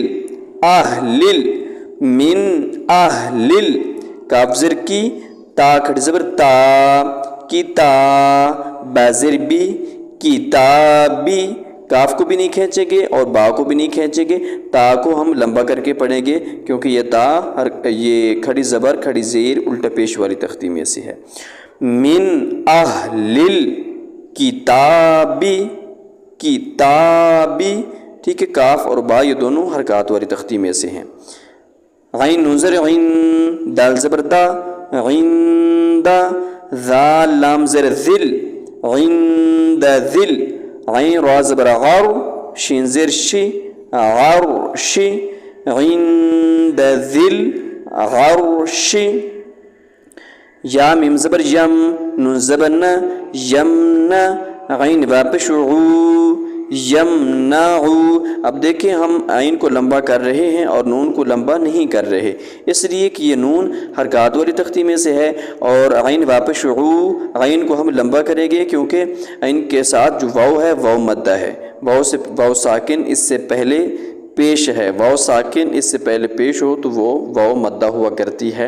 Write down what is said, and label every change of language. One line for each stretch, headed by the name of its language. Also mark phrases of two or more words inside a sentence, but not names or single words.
Urdu: آہ لل، من آہ لل، کاف زر کی، تا کھٹ زبر تا، کی تا، با زر بی، کتابی، کاف کو بھی نہیں کھینچیں گے اور با کو بھی نہیں کھینچیں گے، تا کو ہم لمبا کر کے پڑھیں گے کیونکہ یہ تا یہ کھڑی زبر کھڑی زیر الٹا پیش والی تختی میں سے ہے۔
Arabic: من اہل الکتابی، کتابی۔
Urdu: ٹھیک ہے، کاف اور با یہ دونوں حرکات والی تختی میں سے ہیں۔ غین نون زر غین، دال زبر دا، غین دا، ذال لام زر ذل، غین دا ذل، غین را زبر غر، شین زر شی، غر شی، غین دا ذل غر شی، یا میم زبر یم، نون زبر نا، یمنا، غین با پیش عو، یمنعو۔ اب دیکھیں ہم عین کو لمبا کر رہے ہیں اور نون کو لمبا نہیں کر رہے اس لیے کہ یہ نون حرکات والی تختی میں سے ہے، اور عین واپس عو، عین کو ہم لمبا کریں گے کیونکہ عین کے ساتھ جو واو ہے واو مدہ ہے، واو ساکن اس سے پہلے پیش ہے، واو ساکن اس سے پہلے پیش ہو تو وہ واو مدہ ہوا کرتی ہے۔